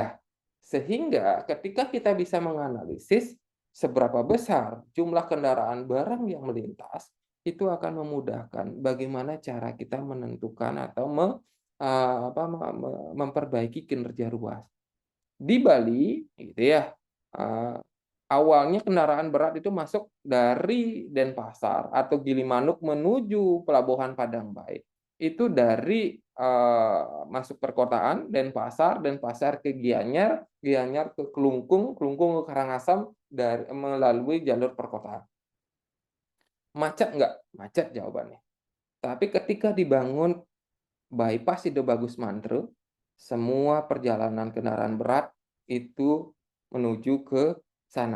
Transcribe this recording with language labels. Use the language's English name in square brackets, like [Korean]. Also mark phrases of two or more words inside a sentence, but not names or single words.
[Indonesian] Sehingga ketika kita bisa menganalisis seberapa besar jumlah kendaraan barang yang melintas, itu akan memudahkan bagaimana cara kita menentukan atau memperbaiki kinerja ruas. Di Bali, gitu ya, awalnya kendaraan berat itu masuk dari Denpasar atau Gilimanuk menuju Pelabuhan Padangbae. Itu dari masuk perkotaan Denpasar, Denpasar ke Gianyar, Gianyar ke Kelungkung, Kelungkung ke Karangasem melalui jalur perkotaan. Macet nggak? Macet jawabannya. Tapi ketika dibangun bypass Sido Bagus Mantre, semua perjalanan kendaraan berat itu menuju ke sana.